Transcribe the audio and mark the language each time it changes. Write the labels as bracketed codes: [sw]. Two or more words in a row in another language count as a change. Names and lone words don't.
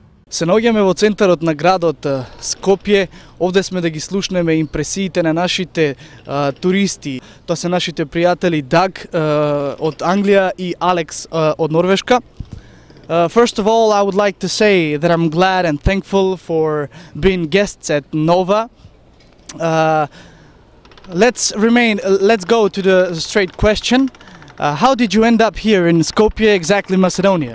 [mk] Се наоѓаме во центарот на градот Скопје. Овде сме да ги слушнеме импресиите на нашите туристи. Тоа се нашите пријатели Даг од Англија и Алекс од Норвешка. [en] First of all, I would like to say that I'm glad and thankful for being guests at Nova. Let's go to the straight question. How did you end up here in Skopje, exactly Macedonia?